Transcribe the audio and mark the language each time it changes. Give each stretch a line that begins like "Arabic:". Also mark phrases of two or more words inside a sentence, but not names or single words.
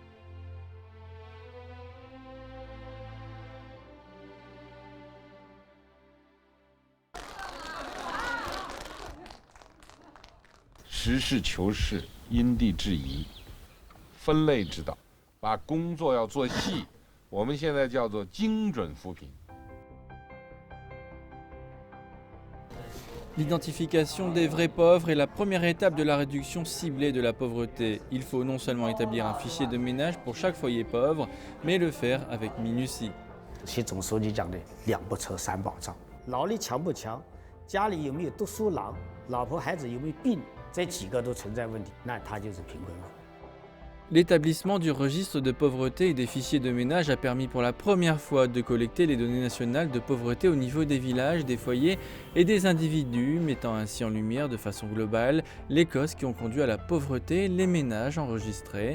Chinese: « 实事求是，因地制宜，分类指导，把工作要做细，我们现在叫做精准扶贫。”
French: L'identification des vrais pauvres est la première étape de la réduction ciblée de la pauvreté. Il faut non seulement établir un fichier de ménage pour chaque foyer pauvre, mais le faire avec minutie.
Chinese: 习总书记讲的两不愁三保障，劳力强不强，家里有没有读书郎，老婆孩子有没有病，这几个都存在问题，那他就是贫困户。
French: L'établissement du registre de pauvreté et des fichiers de ménage a permis pour la première fois de collecter les données nationales de pauvreté au niveau des villages, des foyers et des individus, mettant ainsi en lumière de façon globale les causes qui ont conduit à la pauvreté, les ménages enregistrés.